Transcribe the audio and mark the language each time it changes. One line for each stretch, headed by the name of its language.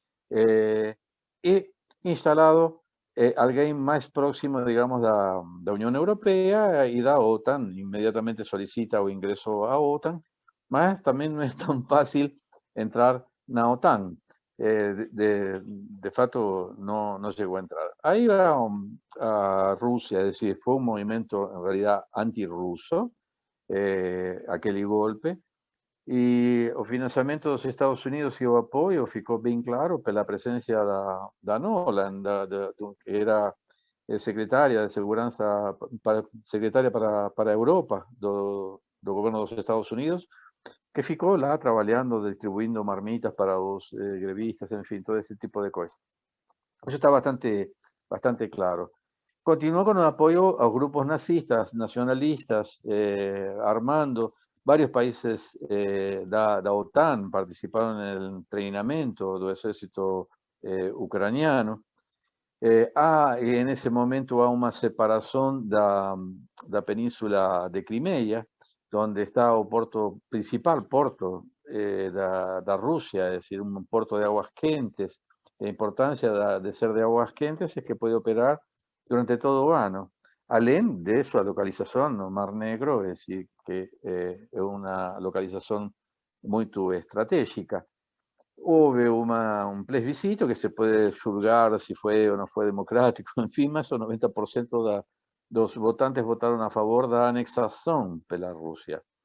Spanish: y instalado alguien más próximo, digamos, da Unión Europea y da OTAN, inmediatamente solicita o ingreso a OTAN, mas también no es tan fácil entrar na OTAN. De facto no llegó a entrar. Ahí va a Rusia, es decir, fue un movimiento en realidad antirruso, aquel golpe,
Portuguese: e o financiamento dos Estados Unidos e o apoio ficou bem claro pela presença da Nolan, que era secretária de segurança, secretária para a Europa do governo dos Estados Unidos, que ficou lá trabalhando, distribuindo marmitas para os grevistas, enfim, todo esse tipo de coisas. Isso está bastante claro.
Spanish: Continuó con el apoyo a grupos nazistas, nacionalistas, armando. Varios países da OTAN participaron en el entrenamiento del ejército ucraniano. Y en ese momento hay una separación da península de Crimea, donde está el principal puerto da Rusia, es decir, un puerto de aguas quentes. La importancia de ser de aguas quentes es que puede operar durante todo o ano.
Portuguese: Além de sua localização no Mar Negro, é decir, que é uma localização muito estratégica. Houve um plebiscito que se pode julgar se foi ou não foi democrático, enfim, mas o 90% dos votantes votaram a favor da anexação pela Rússia.